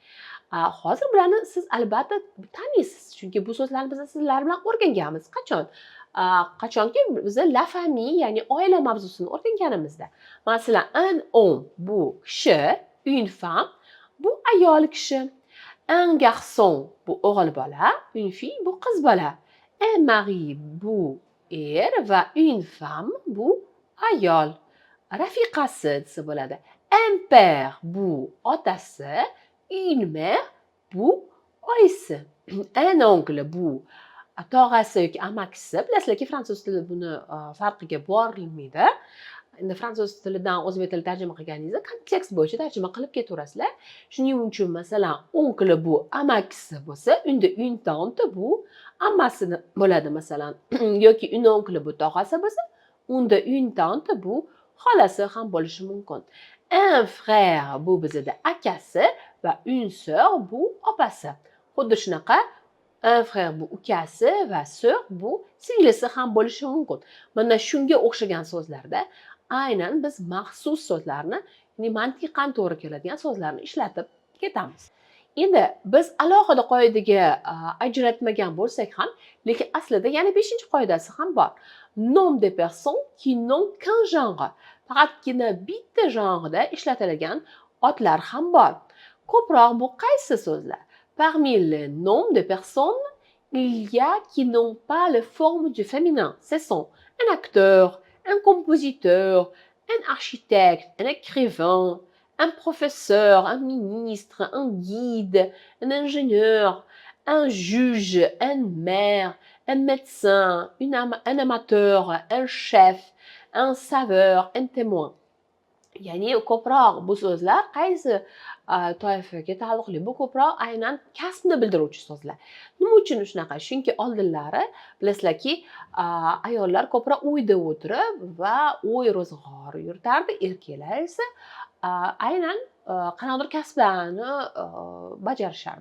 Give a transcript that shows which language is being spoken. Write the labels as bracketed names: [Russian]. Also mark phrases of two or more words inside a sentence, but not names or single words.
[Uzbek] Hozir bularni siz albatta taniysiz, chunki bu so'zlarni biz sizlar bilan o'rganganmiz. Qachon? Qachonki biz [French] la famille, [Uzbek] ya'ni oila mavzusini o'rganganimizda. Masalan, [French] un homme [Uzbek] bu kishi, [French] une femme [Uzbek] bu ayol kishi. [French] Un garçon [Uzbek] bu o'g'il bola, [French] une fille [Uzbek] bu qiz bola. [French] Un mari [Uzbek] bu er va [French] une femme [Uzbek] bu ayol. Rafiqasi desa bo'ladi. [French] Un père [Uzbek] bu otasi, [French] une mère [Uzbek] bu oyisi. [French] Un oncle [Uzbek] bu tog'asi yoki amakisi. Bilasizlarki, fransuz tilida buni farqiga borilmaydi. Endi fransuz tilidan o'zbek tiliga tarjima qilganingizda kontekst bo'yicha tarjima qilib ketaverasizlar. Shuning uchun masalan, oncle bu amakisi bo'lsa, unda [French] une tante [Uzbek] bu ammasi bo'ladi masalan. Yoki [French] une oncle [Uzbek] bu tog'asi bo'lsa, unda [French] une tante [Uzbek] bu xolasi ham bo'lishi mumkin. [French] Un frère [Uzbek] bu bizda akasi va [French] une sœur [Uzbek] bu opasi. Xuddi shunaqa [French] un frère [Uzbek] bu ukasi va sœur bu singlisi ham bo'lishi mumkin. Mana shunga o'xshagan so'zlarda aynan biz maxsus so'zlarni, ya'ni mantiqan to'g'ri keladigan so'zlarni ishlatib ketamiz. Endi biz alohida qoidaga ajratmagan bo'lsak ham, lekin aslida yana 5-qoidasi ham bor. [French] Nom des personnes qui n'ont qu'un genre. [Uzbek] Faqatgina bitta genrda ishlatiladigan otlar ham bor. Ko'proq bu qaysi so'zlar? [French] Parmi les noms de personnes, il y a qui n'ont pas la forme du féminin. Ce sont un acteur, un compositeur, un architecte, un écrivain, un professeur, un ministre, un guide, un ingénieur, un juge, un maire, un médecin, un amateur, un chef, un saveur, un témoin. [Uzbek] Ya'ni ko'proq bu so'zlar qaysi toifaga taalluqli? Bu ko'proq aynan kasbni bildiruvchi so'zlar. Nima uchun shunaqa? Chunki oldinlari bilasizlarki, ayollar ko'proq uyda o'tirib va uy ro'zg'or yuritardi, erkaklar esa aynan qanaqadir kasblarni bajarishardi.